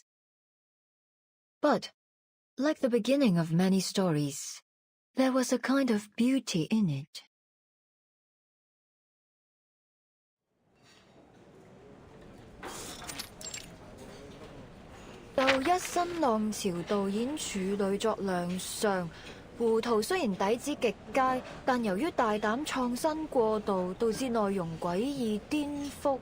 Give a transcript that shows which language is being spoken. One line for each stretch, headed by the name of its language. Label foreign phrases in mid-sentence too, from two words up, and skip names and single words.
English: But, like the beginning of many stories, there was a kind of beauty in it.
Chinese: 就一新浪潮導演處女作亮相。胡圖雖然底子極佳，但由於大膽創新過度，導致內容詭異顛覆。